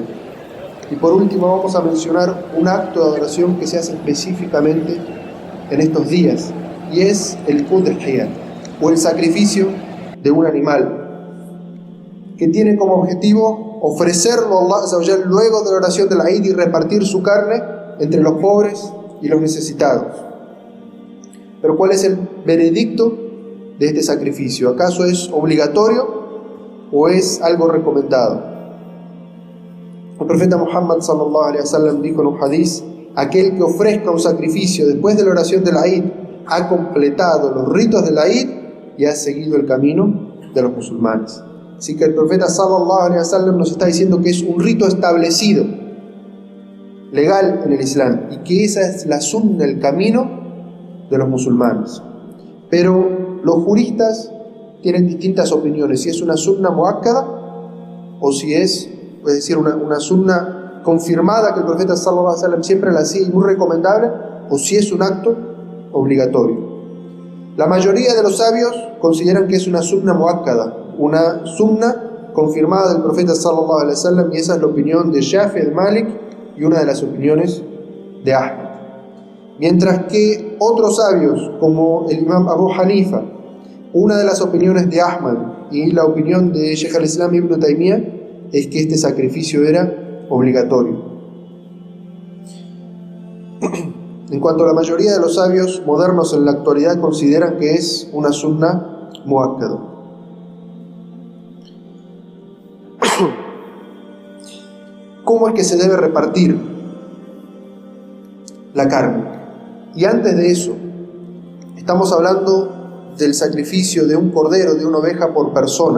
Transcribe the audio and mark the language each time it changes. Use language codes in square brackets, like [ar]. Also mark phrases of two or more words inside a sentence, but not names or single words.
[es] Y por último vamos a mencionar un acto de adoración que se hace específicamente en estos días, y es el udhiyah, o el sacrificio de un animal, que tiene como objetivo ofrecerlo a [ar] الله عز وجل [es] luego de la oración de la Eid y repartir su carne entre los pobres y los necesitados. Pero ¿cuál es el veredicto de este sacrificio? ¿Acaso es obligatorio o es algo recomendado? El profeta Muhammad [ar] صلى الله عليه وسلم [es] dijo en un hadith: aquel que ofrezca un sacrificio después de la oración de la Eid ha completado los ritos de la Eid y ha seguido el camino de los musulmanes. Así que el profeta [ar] صلى الله عليه وسلم [es] nos está diciendo que es un rito establecido, legal en el Islam, y que esa es la sunna, el camino de los musulmanes. Pero los juristas tienen distintas opiniones, si es una [ar] سنة مؤكدة [es] o si es decir, una sunna confirmada que el profeta [ar] صلى الله عليه وسلم [es] siempre la hacía y muy recomendable, o si es un acto obligatorio. La mayoría de los sabios consideran que es una [ar] سنة مؤكدة, [es] una sunna confirmada del profeta [ar] صلى الله عليه وسلم, [es] y esa es la opinión de Shafi, de Malik, y una de las opiniones de Ahmad. Mientras que otros sabios, como el imam Abu Hanifa, una de las opiniones de Ahmad y la opinión de Sheikh al-Islam Ibn Taymiyyah, es que este sacrificio era obligatorio. en cuanto a la mayoría de los sabios modernos en la actualidad consideran que es una [ar] سنة مؤكدة. [es] ¿Cómo es que se debe repartir la carne? Y antes de eso, estamos hablando del sacrificio de un cordero, de una oveja por persona.